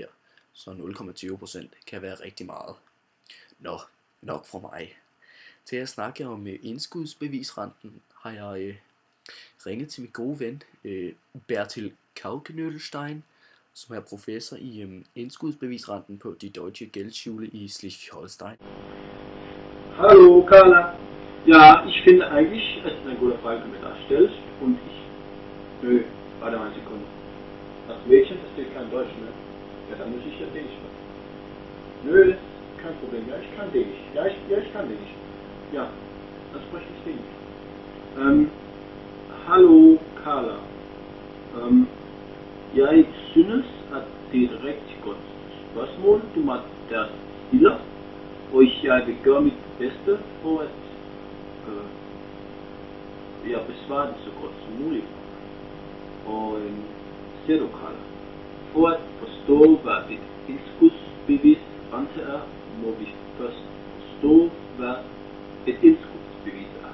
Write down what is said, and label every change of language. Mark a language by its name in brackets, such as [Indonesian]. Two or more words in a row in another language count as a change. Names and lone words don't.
[Danish] Så 0,20% kan være rigtig meget. Nå, nok fra mig. Til at snakke om indskudsbevisrenten har jeg ringet til min gode ven Bertil Kaukenölstein, som er professor i indskudsbevisrenten på die Deutsche Geldschule i Schleswig-Holstein. [German] Hallo Carla. Ja, ich finde eigentlich, es ist eine gute Frage, die du da stellst. Und ich... Nö, warte mal eine Sekunde. Das Mädchen versteht kein Deutsch mehr. Ja, dann muss ich ja Dänisch machen. Nö, das ist kein Problem. Ja, ich kann Dänisch. Ja, ich kann Dänisch. Ja, dan spreche ich Dänisch. [Danish] Hallo Carla. Jeg synes, at det er et rigtig godt spørgsmål, du mig der stiller, og jeg vil gøre mit bedste for at jeg besvarer det så godt som muligt. Og ser du, Carla, for at forstå, hvad et indskudsbevis rente er, må vi først forstå, hvad et indskudsbevis er.